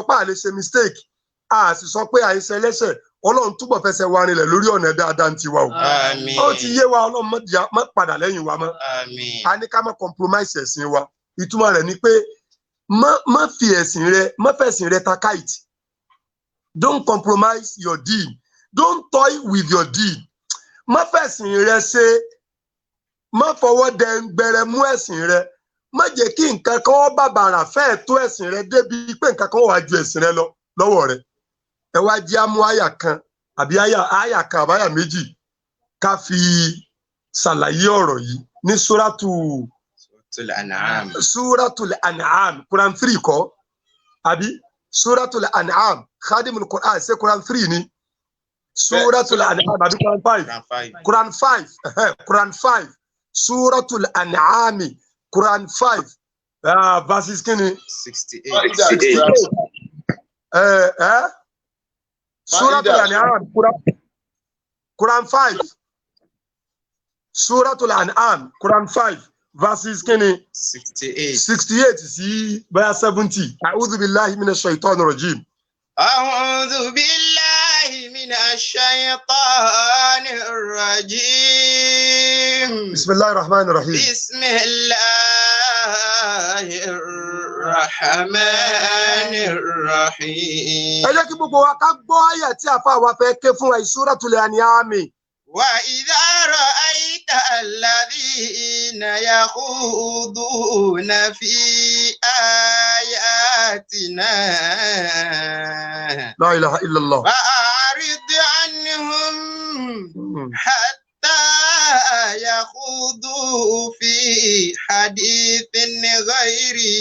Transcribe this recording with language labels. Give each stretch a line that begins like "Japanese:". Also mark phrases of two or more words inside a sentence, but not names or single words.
Yoruba: pé a lè ṣe mistake a sì sọ pé àìṣe ẹlẹ́ṣẹ̀ ọlọ́run túbọ̀ fẹsẹ̀ wa rinlẹ̀ lórí ọ̀nà dáadáa ti wa o ó ti yé wa ọlọ́run má padà lẹ́yìn wa mọ́ a ní ká má compromise ẹ̀sìn wa ìtumọ̀ rẹ̀ ni pé má fi ẹ̀sìn rẹ má fẹ̀sìn rẹ ta kite
English: don't compromise your deed don't toy with your deed
Yoruba: má fẹ̀sìn rẹ ṣe má fọwọ́ dẹ̀ngbẹ̀rẹ̀ mú ẹ̀sìn rẹ má jẹ́ kí nǹkan kan wọ́n bàbàrà fẹ́ẹ̀ tó ẹ̀sìn rẹ débi pé nǹkan kan wà ju ẹ̀sìn rẹ lọ lọ́wọ́ rẹ ẹ wá jẹ́ àmú àyà kan àbí àyà kan àbáyà méjì ká fi ṣàlàyé ọ̀rọ̀ yìí ní Suratul An'am Quran 3 kọ́ àbí Suratul An'am Khadimul Quran ṣe Quran 3 ni Suratul An'am àbí Quran 5 Suratul An'am Quran 5 verses kini 68 Suratul An'am Quran 5 Suratul An'am Quran 5 verses kini 68 sí bóyá 70
Arabic: أعوذ بالله من الشيطان الرجيم أعوذ بالله من الشيطان الرجيم بسم الله الرحمن الرحيم بسم الله الرحمن الرحيم
Yoruba: ẹ jẹ́ kí gbogbo wa ká gbọ́ àyà tí àfa wa fẹ́ ké fún wa Suratul An'am
Arabic: وإذا رأيت الذين يخوضون في آياتنا لا إله إلا الله فأعرض عنهم حتى يخوضوا في حديث غيره